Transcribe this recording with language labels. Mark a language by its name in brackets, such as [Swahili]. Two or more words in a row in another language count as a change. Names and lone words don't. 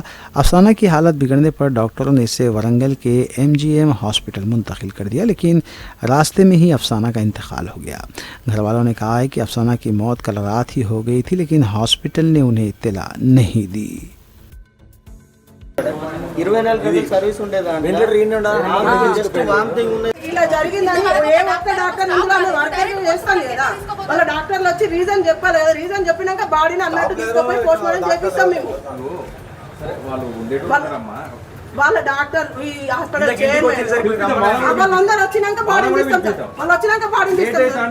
[Urdu] افسانہ کی حالت بگڑنے پر ڈاکٹروں نے اسے ورنگل کے MGM ہاسپٹل منتقل کر دیا، لیکن راستے میں ہی افسانہ کا انتقال ہو گیا۔ گھر والوں نے کہا ہے کہ افسانہ کی موت کل رات ہی ہو گئی تھی، لیکن ہاسپٹل نے انہیں اطلاع نہیں دی۔ [Telugu] 24 గంటల సర్వీస్ ఉండేదండి [English] just vomiting [Telugu] ఉన్నది ఇలా జరిగిందని ఏ ఒక్క డాక్టర్ ఇందులో వర్కర్ చేస్తాను కదా, వాళ్ళ డాక్టర్లు వచ్చి రీజన్ చెప్పాలి కదా, రీజన్ చెప్పినాక బాడీని అన్నట్టు తీసుకుపోయి [English] post mortem [Telugu] చేపిస్తాం మేము। వాళ్ళ డాక్టర్ ఈ హాస్పిటల్ వాళ్ళందరూ వచ్చినాక బాడీని తీస్తాం సార్, వాళ్ళు వచ్చినాక బాడీని తీస్తాం।